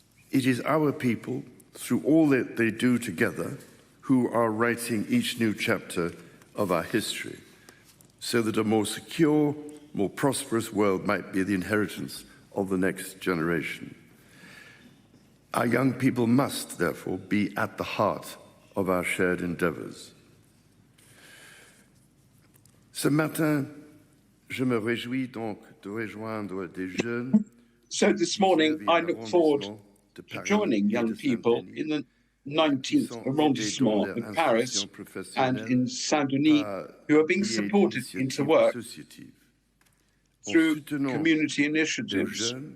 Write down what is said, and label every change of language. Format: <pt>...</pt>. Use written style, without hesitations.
<en>It is our people, through all that they do together, who are writing each new chapter of our history, so that a more secure, more prosperous world might be the inheritance of the next generation. Our young people must, therefore, be at the heart of our shared endeavors.</en> <fr>Ce matin, je me réjouis donc de rejoindre des jeunes.</fr> <en>So this morning, I look forward to joining young people in the 19th arrondissement of Paris and in Saint-Denis who are being supported into work through community initiatives</en>